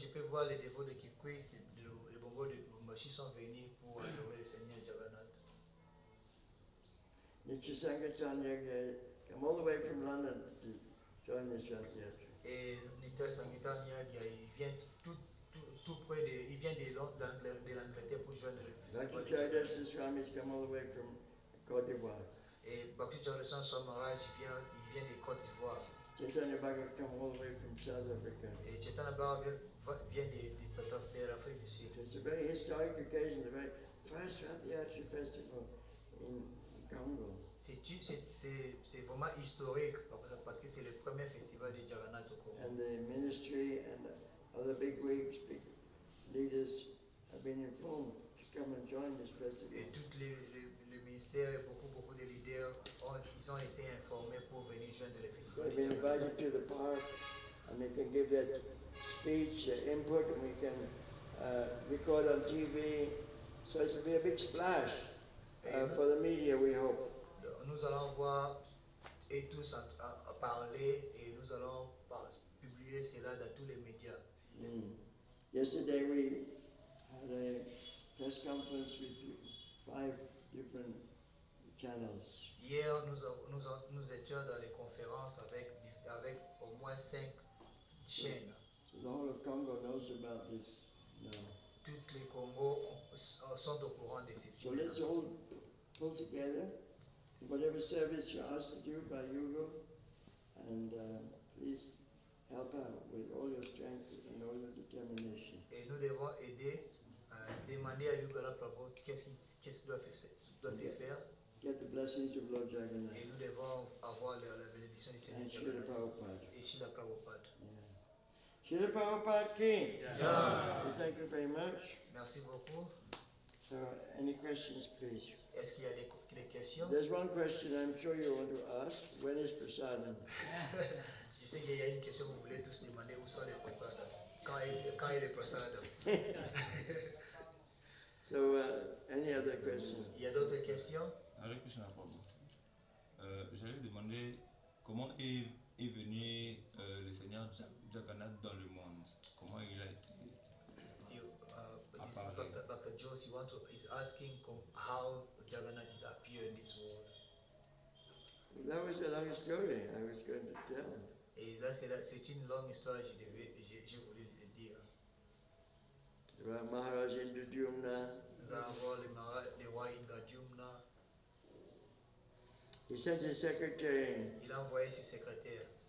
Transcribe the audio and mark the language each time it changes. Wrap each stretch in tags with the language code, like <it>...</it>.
<fr>Je peux voir les dévots de Kikwit, les bongos de Lubumbashi sont venus pour adorer le Seigneur Jagannath.</fr> <en>Nitya Sankirtan Yagya come all the way from London to join this Rath Yatra.</en> <fr>Et Nitya Sankirtan Yagya, il vient tout près de, il vient de l'Angleterre pour joindre le</fr> <en>Bhakti</en> <fr>festival de</fr> <en>Chaudhary</en> <fr>Jagannath.</fr> <en>Swami's come all the way from Côte d'Ivoire.</en> <fr>Et Bhakti Chaudhary Swami Maharaj, il vient de Côte d'Ivoire.</fr> <en>Chaitanya Bhagavat come all the way from South Africa.</en> <fr>Et Chaitanya Bhagavat vient de l'Afrique du Sud.</fr> <en>It's a very historic occasion, the very first Rath Yatra festival in Congo.</en> <fr>C'est vraiment historique parce que c'est le premier festival de Jagannath au Congo.</fr> <en>And the ministry and other big wigs, big leaders have been informed to come and join this festival.</en> <fr>Et tous les ministères, beaucoup de leaders, ils ont été informés pour venir joindre le festival</fr> <en>They've</en> <fr>de</fr> <en>been</en> <fr>Jagannath.</fr> <en>invited to the park and they can give their speech, their input, and we can record on TV. So it will be a big splash for the media, we hope.</en> <fr>Nous allons voir et tous parler et nous allons publier cela dans tous les médias.</fr> <en>Yesterday we had a press conference with 5 different channels.</en> <fr>Hier, nous étions dans les conférences avec au moins 5 chaînes.</fr> <en>So the whole of Congo knows about this now.</en> <fr>Toutes les Congos sont au courant de ceci.</fr> <en>So let's all pull together whatever service you're asked to do by Yugo, and please help out with all your strength and all your determination.</en> <fr>Et nous devons aider, demander à Yugala Prabhu qu'est-ce qui doit se faire.</fr> <en>Get the blessings of Lord Jagannath.</en> <fr>Et nous devons avoir la bénédiction du Seigneur</fr> <en>And Srila</en> <fr>Jagannath.</fr> <en>Prabhupada.</en> <fr>Et Srila Prabhupada.</fr> <en>Yeah. Srila Prabhupada Ki. Yeah. So thank you very much.</en> <fr>Merci beaucoup.</fr> <en>So, any questions, please?</en> <fr>Est-ce qu'il y a des questions?</fr> <en>There's one question I'm sure you want to ask. When is prasadam?</en> <fr>Je sais qu'il y a une question que vous voulez tous demander, où sont les prasadam? Quand est le prasadam?</fr> <en>So, any other questions?</en> <fr>Il y a d'autres questions?</fr> <en>Hare Krishna Prabhu.</en> <fr>J'allais demander comment est venu le Seigneur Jagannath dans le monde. Comment il a été apparu.</fr> <en>Dr. Jose is asking how Jagannath is appear in this world. That was a long story I was going to tell.</en> <fr>Et là, c'est une longue histoire, je voulais le dire.</fr> <en>About Maharaj Indradyumna.</en> <fr>Nous avons le roi Indradyumna.</fr> <en>He sent his secretary.</en> <fr>Il a envoyé ses secrétaires.</fr>